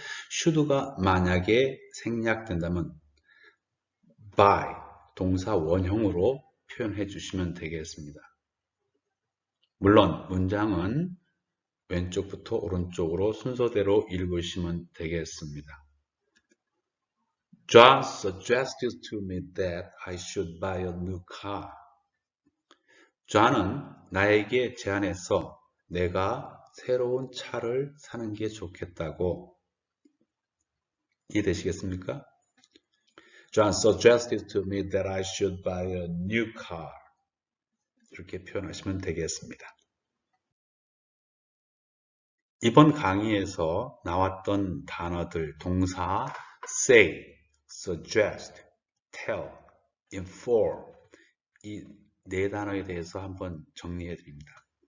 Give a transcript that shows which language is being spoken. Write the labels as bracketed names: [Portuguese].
[Korean] should가 만약에 생략된다면 by, 동사 원형으로 표현해 주시면 되겠습니다. 물론 문장은 왼쪽부터 오른쪽으로 순서대로 읽으시면 되겠습니다. [English] John suggested to me that I should buy a new car. [Korean] 존은 나에게 제안해서 내가 새로운 차를 사는 게 좋겠다고. 이해되시겠습니까? [English] John suggested to me that I should buy a new car. [Korean] 이렇게 표현하시면 되겠습니다. 이번 강의에서 나왔던 단어들, 동사, say, suggest, tell, inform 이 네 단어에 대해서 한번 정리해 드립니다.